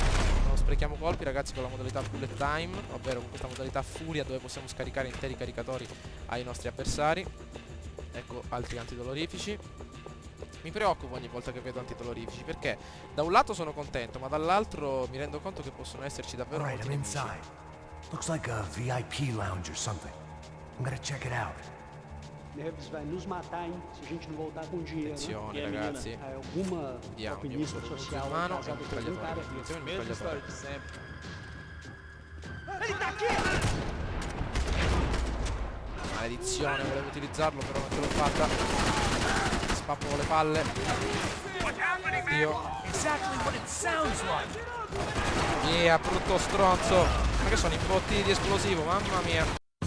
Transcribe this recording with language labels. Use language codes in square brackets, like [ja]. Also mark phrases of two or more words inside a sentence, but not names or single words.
[it] Non sprechiamo colpi, ragazzi, con la modalità bullet time, ovvero con questa modalità furia, dove possiamo scaricare interi caricatori ai nostri avversari. Ecco altri antidolorifici. Mi preoccupo ogni volta che vedo antidolorifici, perché da un lato sono contento, ma dall'altro mi rendo conto che possono esserci davvero molti nemici. [en] Looks like a VIP lounge or something. I'm gonna check it out. [pt] Neves vai nos matar, hein, se a gente não voltar com dinheiro. [it] Attenzione, ragazzi. [pt] Alguma alpinismo social [it] in mano e un [pt] casada com um cara [it] mitragliatore. [pt] Mesma história de sempre. [it] Maledizione, volevo utilizzarlo, però non ce l'ho fatta. pappo con le palle. Dio. Via, brutto stronzo. Ma che sono imbottiti di esplosivo, mamma mia.